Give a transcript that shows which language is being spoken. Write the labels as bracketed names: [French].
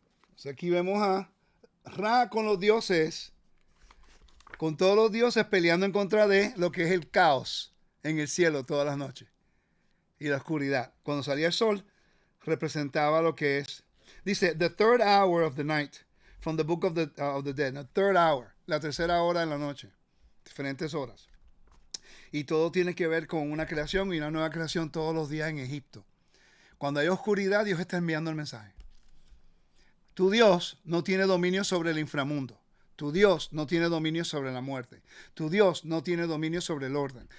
[Spanish] Entonces aquí vemos a Ra con los dioses, con todos los dioses peleando en contra de lo que es el caos en el cielo todas las noches. Y la oscuridad. Cuando salía el sol, representaba lo que es. Dice, [English] the third hour of the night, from the book of the dead. The third hour, [Spanish] la tercera hora de la noche. Diferentes horas. Y todo tiene que ver con una creación y una nueva creación todos los días en Egipto. Cuando hay oscuridad, Dios está enviando el mensaje. Tu Dios no tiene dominio sobre el inframundo. Tu Dios no tiene dominio sobre la muerte. Tu Dios no tiene dominio sobre el orden.